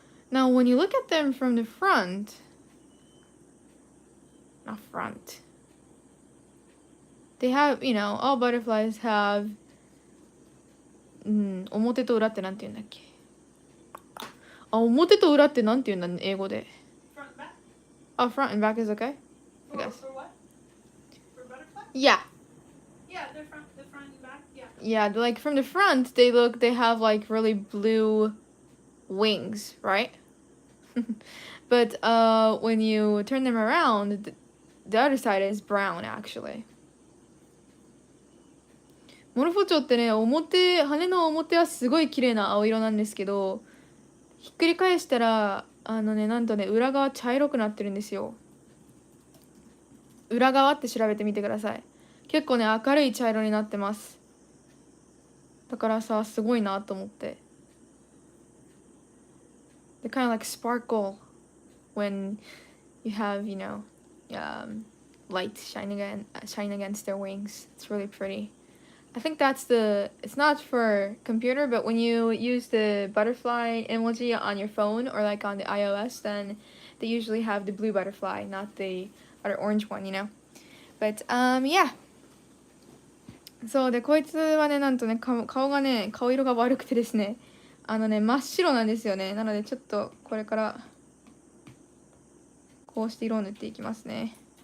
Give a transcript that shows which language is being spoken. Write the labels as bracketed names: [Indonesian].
[English] Now, when you look at them from the front, not front, they have, you know, all butterflies have, [Japanese] 表と裏ってなんて言うんだっけ。あ、表と裏ってなんて言うんだ、英語で。 [English] Front and back? Oh, front and back is okay? I For, guess. for what? For butterfly? Yeah. Yeah, the front and back, yeah. Yeah, like from the front, they have like really blue wings, right? But when you turn them around, the other side is brown actually. [Japanese] モルフォチョウってね、羽の表はすごい綺麗な青色なんですけど、ひっくり返したらなんとね、裏側茶色くなってるんですよ。裏側って調べてみてください。結構ね、明るい茶色になってます。だからさ、すごいなと思って。 [English] They kind of like sparkle when you have, you know, light shining against their wings. It's really pretty. I think it's not for computer, but when you use the butterfly emoji on your phone or like on the iOS, then they usually have the blue butterfly, not the other orange one, you know. But yeah. [Japanese] そうで、こいつはね、なんとね、顔がね、顔色が悪くてですね、真っ白なんですよね。なのでちょっとこれからこうして色を塗っていきますね。